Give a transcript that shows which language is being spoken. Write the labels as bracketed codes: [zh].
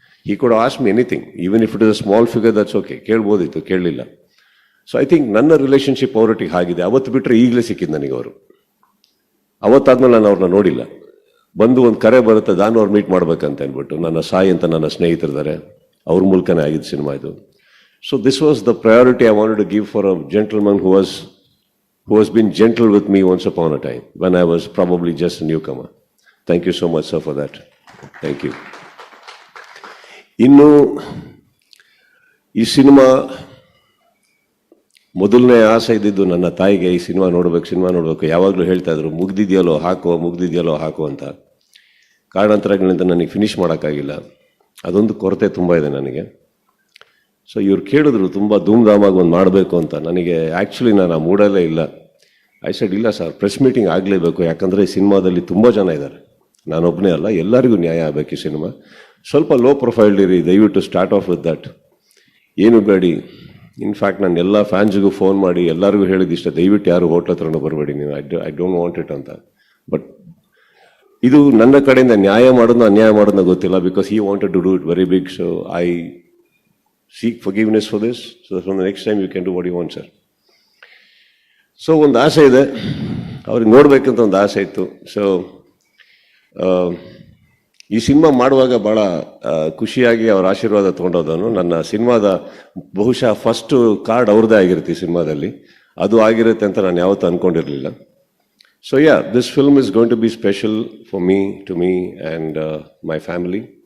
[en] ಈ ಕೂಡ ask me anything, even if it is a small figure, that's okay. [kn] ಕೇಳ್ಬೋದಿತ್ತು, ಕೇಳಲಿಲ್ಲ. [en] so I think [kn] ನನ್ನ relationship ಅವರೊಟ್ಟಿಗೆ ಆಗಿದೆ. ಅವತ್ತು ಬಿಟ್ಟರೆ ಈಗಲೇ ಸಿಕ್ಕಿದ್ದು ನನಗೆ ಅವರು. ಅವತ್ತಾದ್ಮೇಲೆ ನಾನು ಅವ್ರನ್ನ ನೋಡಿಲ್ಲ. ಬಂದು ಒಂದು ಕರೆ ಬರುತ್ತೆ, ನಾನು ಅವ್ರು ಮೀಟ್ ಮಾಡ್ಬೇಕಂತ ಅಂದ್ಬಿಟ್ಟು. ನನ್ನ ಸಾಯಿ ಅಂತ ನನ್ನ ಸ್ನೇಹಿತರಿದ್ದಾರೆ, ಅವ್ರ ಮೂಲಕನೇ ಆಗಿದ್ದು ಸಿನಿಮಾ ಇದು. [en] So this was the priority I wanted to give for a gentleman who has been gentle with me once upon a time when I was probably just a newcomer. Thank you so much, sir, for that. Thank you. [kn] ಇನ್ನು ಈ cinema ಮೊದಲನೇ ಆಸೆ ಇದ್ದಿದ್ದು ನನ್ನ ತಾಯಿಗೆ, ಈ cinema ನೋಡಬೇಕು. ಯಾವಾಗಲೂ ಹೇಳ್ತಾ ಇದ್ರು ಮುಗ್ದಿದೆಯಲ್ಲೋ ಹಾಕೋ ಅಂತ. ಕಾರಣಾಂತರಗಳಿಂದ ನನಗೆ ಫಿನಿಷ್ ಮಾಡೋಕ್ಕಾಗಿಲ್ಲ. ಅದೊಂದು ಕೊರತೆ ತುಂಬ ಇದೆ ನನಗೆ. ಸೊ ಇವ್ರು ಕೇಳಿದ್ರು ತುಂಬ ಧೂಮ್ಧಾಮಾಗಿ ಒಂದು ಮಾಡಬೇಕು ಅಂತ. ನನಗೆ ಆ್ಯಕ್ಚುಲಿ ನಾನು ಆ ಮೂಡಲ್ಲೇ ಇಲ್ಲ. [en] I said [kn] ಇಲ್ಲ ಸರ್, ಪ್ರೆಸ್ ಮೀಟಿಂಗ್ ಆಗಲೇಬೇಕು, ಯಾಕಂದರೆ ಈ ಸಿನಿಮಾದಲ್ಲಿ ತುಂಬ ಜನ ಇದ್ದಾರೆ, ನಾನೊಬ್ಬನೇ ಅಲ್ಲ, ಎಲ್ಲರಿಗೂ ನ್ಯಾಯ ಆಗಬೇಕು ಈ ಸಿನಿಮಾ. ಸ್ವಲ್ಪ ಲೋ ಪ್ರೊಫೈಲ್ ಇರಿ, ದಯವಿಟ್ಟು [en] Start of with that. [kn] ಏನು ಬೇಡಿ. ಇನ್ಫ್ಯಾಕ್ಟ್ ನಾನು ಎಲ್ಲ ಫ್ಯಾನ್ಸ್ಗೂ ಫೋನ್ ಮಾಡಿ ಎಲ್ಲರಿಗೂ ಹೇಳಿದಿಷ್ಟ, ದಯವಿಟ್ಟು ಯಾರು ಹೋಟ್ಲ್ ಹತ್ರನೂ ಬರಬೇಡಿ ನೀವು, [en] I don't want it [kn] ಅಂತ. ಬಟ್ ಇದು ನನ್ನ ಕಡೆಯಿಂದ ನ್ಯಾಯ ಮಾಡೋದನ್ನ ಅನ್ಯಾಯ ಮಾಡೋದನ್ನ ಗೊತ್ತಿಲ್ಲ, [en] Because he wanted to do it very big. So I seek forgiveness for this, so that from the next time you can do what you want, sir. [kn] So ಒಂದು ಆಸೆ ಇದೆ, ಅವ್ರಿಗೆ ನೋಡ್ಬೇಕಂತ ಒಂದು ಆಸೆ ಇತ್ತು. ಸೊ ಈ ಸಿನಿಮಾ ಮಾಡುವಾಗ ಭಾಳ ಖುಷಿಯಾಗಿ ಅವ್ರ ಆಶೀರ್ವಾದ ತೊಗೊಂಡೋದನು. ನನ್ನ ಸಿನಿಮಾದ ಬಹುಶಃ ಫಸ್ಟ್ ಕಾರ್ಡ್ ಅವ್ರದ್ದೇ ಆಗಿರುತ್ತೆ ಈ ಸಿನಿಮಾದಲ್ಲಿ. ಅದು ಆಗಿರುತ್ತೆ ಅಂತ ನಾನು ಯಾವತ್ತೂ ಅಂದ್ಕೊಂಡಿರಲಿಲ್ಲ. [en] So this film is going to be special for me, to me and my family.